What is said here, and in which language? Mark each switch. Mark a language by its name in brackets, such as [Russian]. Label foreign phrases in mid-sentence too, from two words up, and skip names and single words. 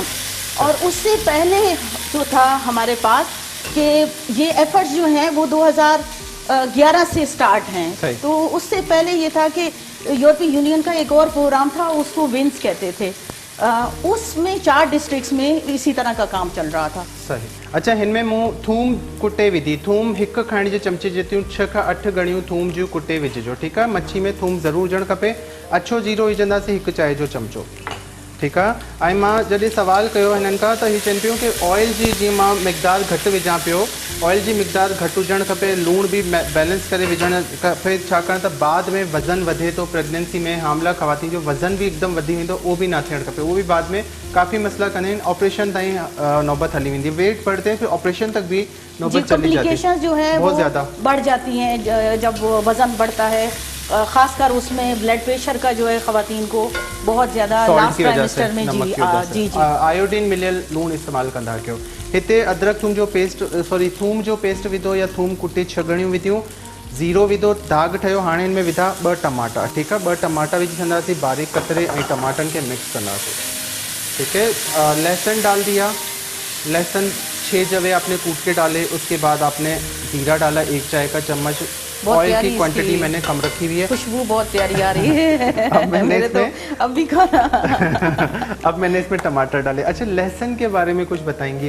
[Hindi] और उससे पहले जो था हमारे पास कि ये एफर्ट्स जो हैं वो 2011 से स्टार्ट हैं। तो उससे पहले ये था कि यूरोपियन यूनियन का एक और प्रोग्राम था, उसको विंस कहते थे। उसमें 4 डिस्ट्रिक्ट्स में इसी तरह का काम चल रहा था। सही। अच्छा, [Sindhi] हिनमें मूं थूम कुटे विधि, थूम हिक खाइण जे चमचे जेतियूं 6 खां 8 गणियूं थूम जूं कुटे विझिजो, ठीकु आहे। मच्छी में थूम ज़रूरु हुजणु खपे। अछो जीरो विझंदासीं 1 चांहि जो चमचो, ठीकु आहे। ऐं मां जॾहिं सवाल कयो हिननि खां त हीअ चवनि पियूं कि ऑयल जी जीअं मां मिक़दार घटि विझां पियो, ऑयल जी मिक़दार घटि हुजणु खपे, लूण बि बैलेंस करे विझणु खपे, छाकाणि त बाद में वज़न वधे थो। प्रेगनेंसी में हामला ख़वातीन जो वज़न भी एकदम वधी वेंदो, उहो भी ना थियणु खपे। उहो भी बाद में काफ़ी मसला कंदा आहिनि, ऑपरेशन ताईं नौबत हली वेंदी, [Hindi] वेट बढ़ते फिर ऑपरेशन तक भी नौबत चली जाती है, जो है बहुत ज़्यादा बढ़ जाती हैं जब वज़न बढ़ता है। खासकर उसमें [English] blood pressure [Hindi] का जो है ख़वातीन को बहुत ज़्यादा [English] last trimester [Hindi] में जी [Sindhi] आयोडीन मिलियल लूण इस्तेमाल कंदा कयो। हिते अदरक थूम जो पेस्ट थूम जो पेस्ट विधो या थूम कुटे 6 गणियूं विधियूं, ज़ीरो विधो, दाग ठहियो। हाणे हिन में विधा 2 टमाटा, ठीकु आहे। 2 टमाटा विझी छॾंदासीं बारीक कतरे ऐं टमाटनि खे मिक्स कंदासीं, [Hindi] ठीक है। लहसुन डाल दिया, लहसुन 6 जवे आपने कूट के डाले। उसके बाद आपने जीरा डाला 1 चाय का चम्मच। ऑयल की क्वांटिटी मैंने कम रखी हुई है। खुशबू बहुत प्यारी आ रही है। अब मैंने इसमें अभी खाना अब मैंने इसमें टमाटर डाले। अच्छा, लहसुन के बारे में कुछ बताएंगी?